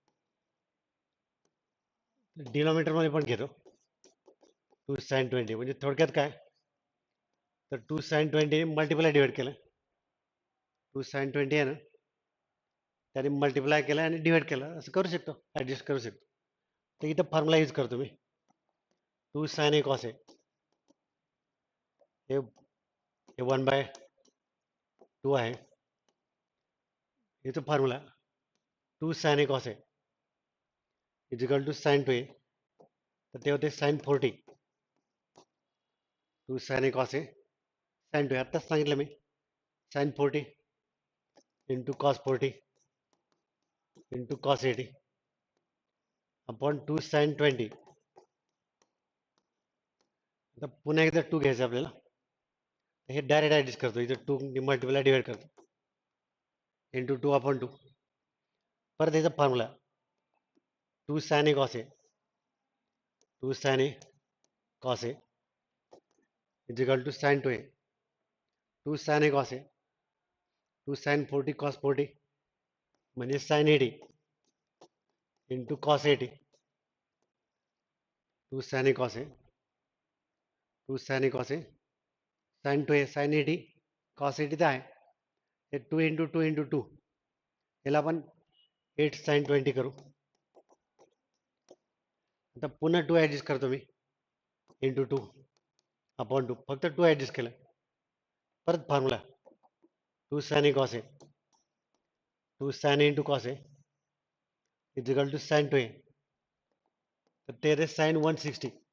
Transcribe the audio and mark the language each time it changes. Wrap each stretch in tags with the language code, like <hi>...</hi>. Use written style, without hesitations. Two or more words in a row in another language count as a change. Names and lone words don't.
<mr>डिनॉमिनेटरमध्ये पण घेतो 2 sin 20 म्हणजे थोडक्यात काय तर 2 sin 20</mr> <en>multiply divide</en> <mr>केलं 2 sin 20 आहे ना त्याने मल्टिप्लाय केलं आणि डिवाइड केलं असं करू शकतो ॲडजस्ट करू शकतो. तर इथं</mr> <en>formula use</en> <mr>करतो मी</mr> <en>2 sin a cos a</en> <mr>हे 1/2 आहे.</mr> <en>याचं formula 2 sin a cos a equal to sin 2a</en> <mr>तर ते होते</mr> <en>sin 40 2 sin a cos a sin 2a</en> <mr>आत्ताच सांगितलं मी</mr> <en>sin 40 into cos 40 into cos 80 upon 2 sin 20.</en> <mr>आता पुन्हा एकदा 2 घ्यायचं आपल्याला हे</mr> <en>direct adjust</en> <mr>करतो इथं</mr> <en>2 multiply divide करतो into 2 upon 2</en> <mr>परत याचा</mr> <en>formula 2 sin a cos a 2 sin a cos a equal to sin 2a 2 sin a cos a 2 sin 40 cos 40 म्हणजे sin 80 into cos 80 2 sin a cos a two sine a cos a sine two a sine 80 cos 80</en> <mr>तर आहे हे</mr> <en>2 × 2 × 2</en> <mr>याला आपण</mr> <en>8 साइन 20 करू</en> <mr>आता पुन्हा 2</mr> <en>ॲडजस्ट</en> <mr>करतो मी</mr> <en>into 2 upon 2 फक्त 2 ॲडजस्ट</en> <mr>केलं परत</mr> <en>formula 2 sine a cos a 2 sine a into cos a is equal to sine 2 a</en> <mr>तर ते रे</mr> <en>साइन 160</en>